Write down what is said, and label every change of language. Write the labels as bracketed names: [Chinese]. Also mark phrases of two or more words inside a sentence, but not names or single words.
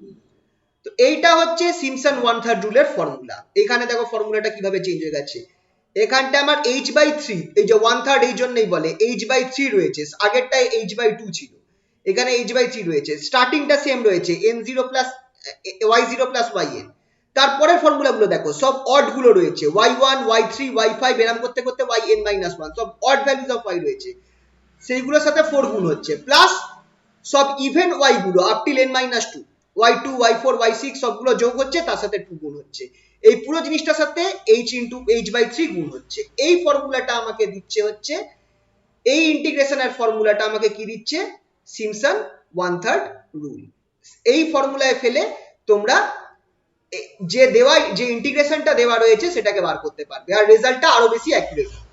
[Bangla] তো এইটা হচ্ছে সিমসন 1/3 রুলের ফর্মুলা। এখানে দেখো ফর্মুলাটা কিভাবে চেঞ্জ হয়ে গেছে, এখানটা আমার h/3, এই যে 1/3 এই জন্যই বলে h/3 রয়েছে, আগেরটায় h/2 ছিল, এখানে h/3 রয়েছে, স্টার্টিংটা সেম রয়েছে n0 প্লাস y0 প্লাস yn। তারপরের ফর্মুলা গুলো দেখো সব অড গুলো রয়েছে, y1 y3 y5 এরকম করতে করতে yn-1 সব [English] odd values of y [Bangla] রয়েছে, সেইগুলোর সাথে 4 গুণ হচ্ছে, প্লাস সব ইভেন y গুলো [English] up till [Bangla] n-2 y2 y4 y6 সবগুলো যোগ হচ্ছে, তার সাথে 2 গুণ হচ্ছে, এই পুরো জিনিসটার সাথে h/3 গুণ হচ্ছে। এই ফর্মুলাটা আমাকে দিচ্ছে হচ্ছে, এই ইন্টিগ্রেশনের ফর্মুলাটা আমাকে কি দিচ্ছে, সিম্পসন 1/3 রুল। এই ফর্মুলায় ফেলে তোমরা যে দেওয়া যে ইন্টিগ্রেশনটা দেওয়া রয়েছে সেটাকে বার করতে পারবে, আর রেজাল্টটা আরো বেশি অ্যাকুরেট।